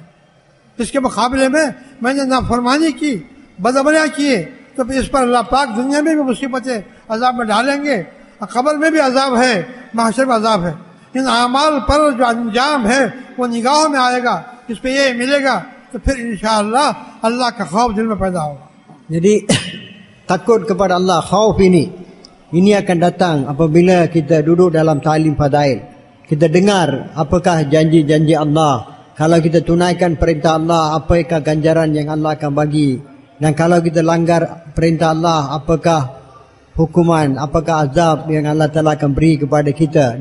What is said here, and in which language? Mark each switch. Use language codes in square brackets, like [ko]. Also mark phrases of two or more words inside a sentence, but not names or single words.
[ur] اس کے مقابلے میں میں نے نافرمانی کی، بدعملیاں کیے، تو اس پر اللہ پاک دنیا میں بھی مصیبتیں عذاب میں ڈالیں گے، اور قبر میں بھی عذاب ہے، محشر میں عذاب ہے. ان اعمال پر جو انجام ہے وہ نگاہوں میں آئے گا، اس پہ یہ ملے گا، تو پھر ان شاءاللہ اللہ کا خوف دل میں پیدا ہوگا. [ms] Jadi takut kepada Allah, khauf ini akan datang apabila kita duduk dalam ta'lim fadail. Kita dengar apakah janji-janji Allah. Kalau kita tunaikan perintah Allah, apakah ganjaran yang Allah akan bagi. Dan kalau kita langgar perintah Allah, apakah hukuman, apakah azab yang Allah Ta'ala akan beri kepada kita.